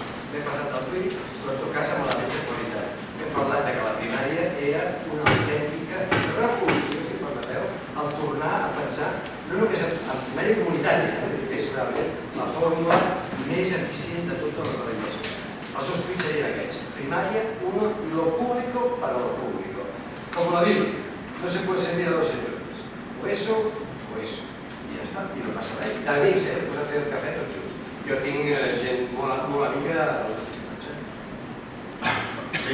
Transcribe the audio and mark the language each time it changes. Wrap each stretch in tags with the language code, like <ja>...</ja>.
<ca>M'he passat el tuit, però en tot cas amb elements de qualitat. Hem parlat que la primària era una autèntica revolució, si permeteu, al tornar a pensar no només en primària comunitària, que és realment la fórmula més eficient de totes les delegacions. Els 2 tuits serien aquests.</ca> <es>Primària, uno, lo público para lo público.</es> <ca>Com la Bíblia,</ca> <es>no se puede servir a 2 señores. O eso, o eso.</es> <ca>I ja està, i no passa res. I tant amics, després a fer el cafè tots junts. Jo tinc gent molt amiga a les 2 ciutats.</ca>